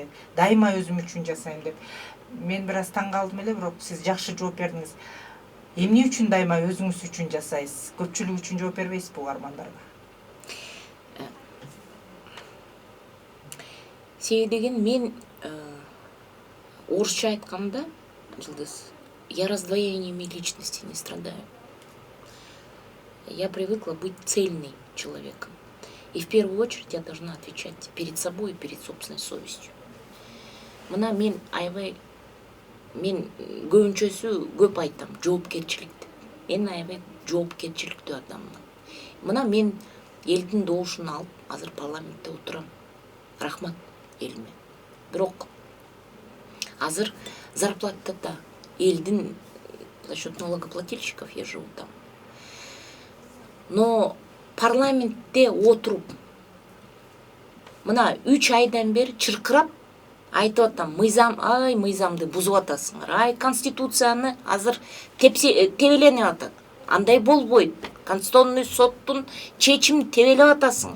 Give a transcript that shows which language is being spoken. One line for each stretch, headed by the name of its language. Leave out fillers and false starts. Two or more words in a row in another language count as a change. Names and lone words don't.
Kyrgyz: Дайыма өзүм үчүн жасайм деп. Мен бир аз таң калдым эле, бирок сиз жакшы жооп бердиңиз. Эмне үчүн дайыма өзүңүз үчүн жасайсыз? Көпчүлүк үчүн жооп бербейсизби угармандарга? Себеби деген мен орусча айтканда, Жылдыз,
Russian: я раздвоениями личности не страдаю. Я привыкла быть цельным человеком. И в первую очередь я должна отвечать перед собой и перед собственной совестью.
Kyrgyz: Мына мен аябай, мен көбүнчөсү көп айтам, жоопкерчиликти. Мен аябай жоопкерчиликтүү адаммын. Мына мен элдин доошун алып, азыр парламентте отурам. Рахмат элиме. Бирок азыр зарплата да элдин
Russian: за счет налогоплательщиков я живу там.
Kyrgyz: Но парламентте отуруп, мына 3 айдан бери чыркырап айтып атам, мыйзамды бузуп атасыңар. Конституцияны азыр тебеленип атат. Андай болбойт. Конституционный соттун чечимин тебелеп атасыңар.